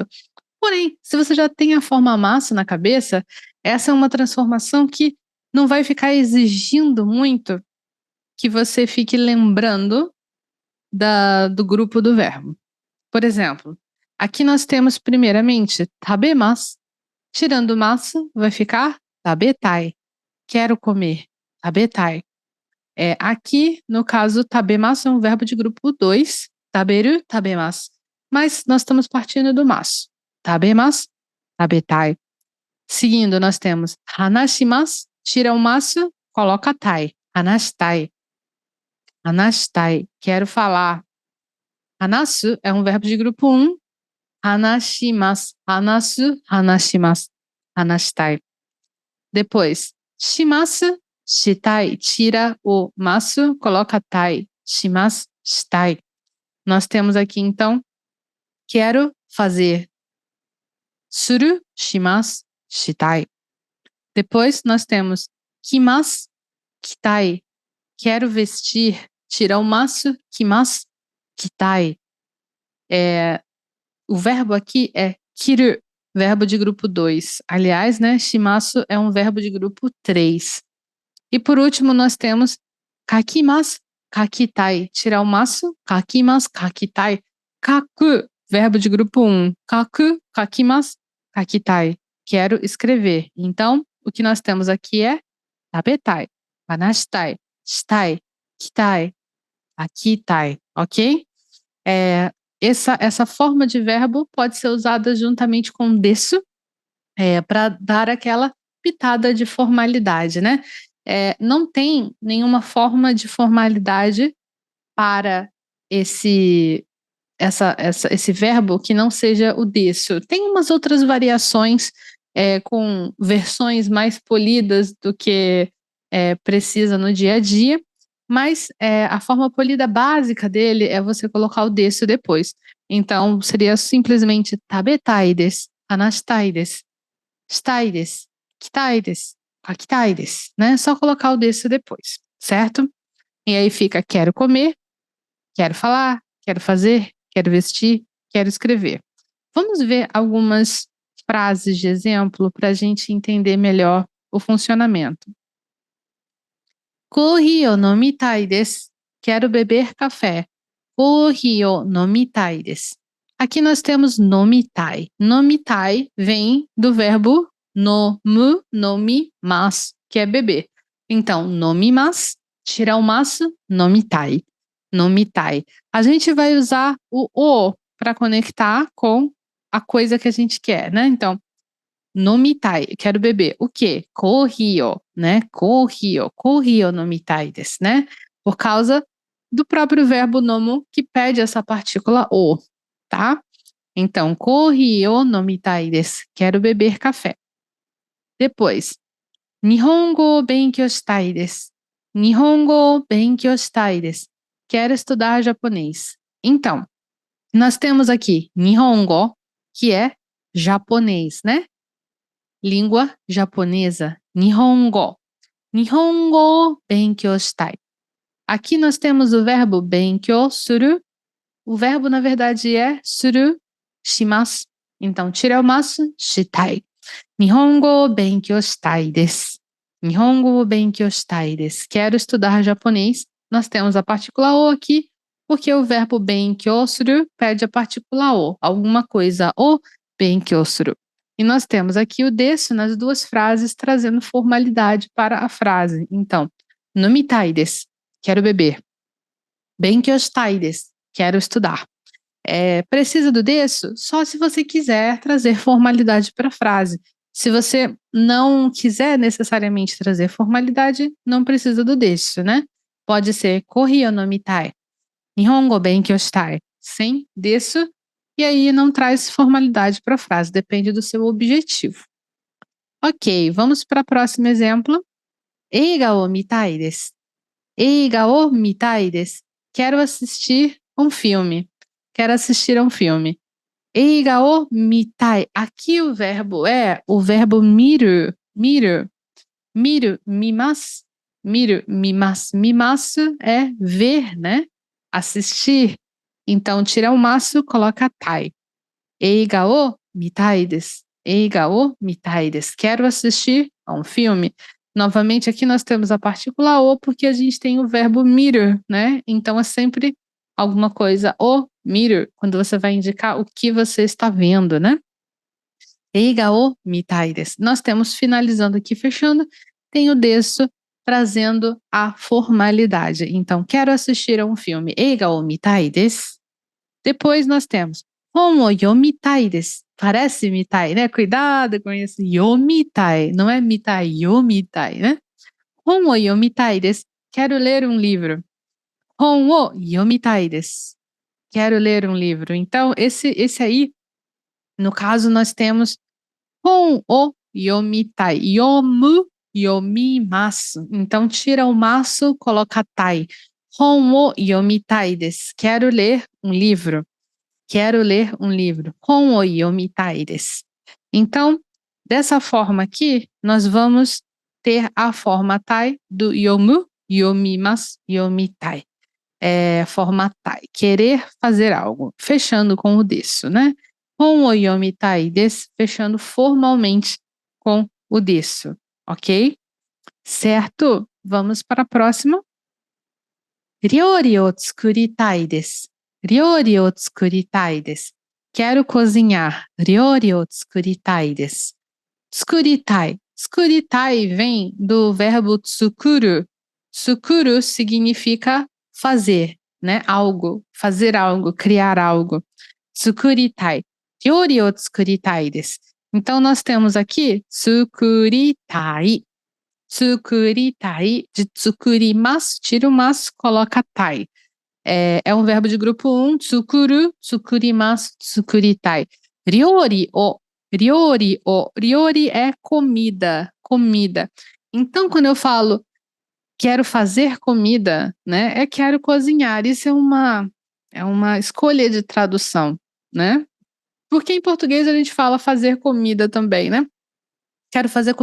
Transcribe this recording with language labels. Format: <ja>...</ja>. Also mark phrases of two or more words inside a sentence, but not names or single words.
<pt>Porém, se você já tem a forma maço na cabeça, essa é uma transformação que não vai ficar exigindo muito que você fique lembrando do grupo do verbo. Por exemplo, aqui nós temos primeiramente tabemas. Tirando o maço, vai ficar tabetai. Quero comer. Tabetai. Aqui, no caso, tabemasu é um verbo de grupo 2,</pt> <ja>食べる、食べます.</ja> <pt>Mas nós estamos partindo do masu.</pt> <ja>食べます、食べたい.</ja> <pt>Seguindo, nós temos hanashimasu, tira o masu, coloca tai.</pt> <ja>Hanashitai.</ja> <pt>Hanashitai, quero falar. Hanasu é um verbo de grupo 1.</pt> <ja>話します、話す、話します. Hanashitai.</ja> <pt>Depois,</pt> <ja>します、したい,</ja> <pt>tira o masu, coloca tai.</pt> <ja>します、したい.</ja> <pt>Nós temos aqui, então, quero fazer.</pt> <ja>する、します、したい.</ja> <pt>Depois, nós temos</pt> <ja>着ます、着たい.</ja> <pt>Quero vestir. Tira o</pt> <ja>ます、着ます、着たい.</ja> <pt>O verbo aqui é kiru, verbo de grupo 2. Aliás, né, shimasu é um verbo de grupo 3. E por último, nós temos</pt> <ja>書きます、書きたい.</ja> <pt>Tirar o</pt> <ja>ます、書きます, 書きたい。書く,</ja> <pt>verbo de grupo 1.</pt> <ja>書く、書きます、書きたい.</ja> <pt>Quero escrever. Então, o que nós temos aqui é</pt> <ja>食べたい、話したい、したい, 着たい、あきたい, ok?</ja> <pt>Essa forma de verbo pode ser usada juntamente com desu, para dar aquela pitada de formalidade, né? Não tem nenhuma forma de formalidade para esse verbo que não seja o desu. Tem umas outras variações com versões mais polidas do que precisa no dia a dia, mas a forma polida básica dele é você colocar o desu depois. Então, seria simplesmente</pt> <ja>食べたいです、話したいです、したいです、着たいです、書きたいです,</ja> <pt>né? Só colocar o desu depois, certo? E aí fica quero comer, quero falar, quero fazer, quero vestir, quero escrever. Vamos ver algumas frases de exemplo para a gente entender melhor o funcionamento.</pt> <ja>コーヒーを飲みたいです.</ja> <pt>Quero beber café.</pt> <ja>コーヒーを飲みたいです.</ja> <pt>Aqui nós temos nomitai. Nomitai vem do verbo</pt> <ja>飲む、飲みます,</ja> <pt>que é beber. Então, nomimasu, tira o masu, nomitai.</pt> <ja>Nomitai.</ja> <pt>A gente vai usar o para conectar com a coisa que a gente quer, né? Então, nomitai, quero beber. O quê? Coffee, né?</pt> <ja>コーヒーを飲みたいです,</ja> <pt>né? Por causa do próprio verbo nomu que pede essa partícula o, tá?</pt> <ja>Então, コーヒーを飲みたいです.</ja> <pt>Quero beber café.</pt> <ja>Depois, 日本語を勉強したいです. 日本語を勉強したいです.</ja> <pt>Quero estudar japonês. Então, nós temos aqui Nihongo, que é japonês, né? Língua japonesa,</pt> <ja>Nihongo. 日本語を勉強したい.</ja> <pt>Aqui nós temos o verbo</pt> <ja>勉強する.</ja> <pt>O verbo, na verdade, é</pt> <ja>する します.</ja> <pt>Então, tira o masu, shitai.</pt> <ja>日本語を勉強したいです。日本語を勉強したいです.</ja> <pt>Quero estudar japonês. Nós temos a partícula o aqui, porque o verbo</pt> <ja>勉強する</ja> <pt>pede a partícula o, alguma coisa</pt> <ja>を勉強する.</ja> <pt>E nós temos aqui o desu nas duas frases, trazendo formalidade para a frase. Então,</pt> <ja>飲みたいです.</ja> <pt>Quero beber.</pt> <ja>勉強したいです.</ja> <pt>Quero estudar. Precisa do desu? Só se você quiser trazer formalidade para a frase. Se você não quiser necessariamente trazer formalidade, não precisa do desu, né? Pode ser</pt> <ja>コーヒーを飲みたい. 日本語勉強したい.</ja> <pt>Sem desu. E aí não traz formalidade para a frase, depende do seu objetivo. Ok, vamos para o próximo exemplo.</pt> <ja>映画を見たいです. 映画を見たいです.</ja> <pt>Quero assistir um filme. Quero assistir a um filme.</pt> <ja>映画を見たい.</ja> <pt>Aqui o verbo é o verbo miru.</pt> <ja>見る。見る、見ます。見る, mimasu.</ja> <pt>Mimasu é ver, né? Assistir. Então, tira o masu, coloca tai.</pt> <ja>映画を見たいです. 映画を見たいです.</ja> <pt>Quero assistir a um filme. Novamente, aqui nós temos a partícula o, porque a gente tem o verbo miru, né? Então, é sempre alguma coisa</pt> <ja>を見る,</ja> <pt>quando você vai indicar o que você está vendo, né?</pt> <ja>映画を見たいです.</ja> <pt>Nós temos, finalizando aqui, fechando, tem o desu trazendo a formalidade. Então, quero assistir a um filme.</pt> <ja>映画を見たいです.</ja> <pt>Depois nós temos</pt> <ja>本を読みたいです.</ja> <pt>Parece mitai, né? Cuidado com isso. Yomitai. Não é</pt> <ja>見たい、読みたい, né? 本を読みたいです.</ja> <pt>Quero ler um livro.</pt> <ja>本を読みたいです.</ja> <pt>Quero ler um livro. Então, esse aí, no caso, nós temos</pt> <ja>本を読みたい. 読む、読みます.</ja> <pt>Então, tira o masu, coloca tai.</pt> <ja>本を読みたいです.</ja> <pt>Quero ler um livro. Quero ler um livro.</pt> <ja>本を読みたいです.</ja> <pt>Então, dessa forma aqui, nós vamos ter a forma tai do</pt> <ja>読む、読みます, yomitai.</ja> <pt>Forma tai. Querer fazer algo. Fechando com o desu, né?</pt> <ja>本を読みたいです.</ja> <pt>Fechando formalmente com o desu. Ok? Certo? Vamos para a próxima.</pt> <ja>料理を作りたいです。料理を作りたいです.</ja> <pt>Quero cozinhar.</pt> <ja>料理を作りたいです. Tsukuritai.</ja> <pt>Tsukuritai vem do verbo tsukuru. Tsukuru significa fazer, né? Algo, fazer algo, criar algo.</pt> <ja>Tsukuritai. 料理を作りたいです.</ja> <pt>Então nós temos aqui</pt> <ja>tsukuritai.</ja> <pt>Tsukuritai, de tsukurimasu, tira o masu, coloca tai. É um verbo de grupo 1,</pt> <ja>作る、作ります、作りたい. 料理を、料理を、料理</ja> <pt>é comida, comida. Então, quando eu falo quero fazer comida, né, quero cozinhar. Isso é uma escolha de tradução, né? Porque em português a gente fala fazer comida também, né? Quero fazer comida.</pt>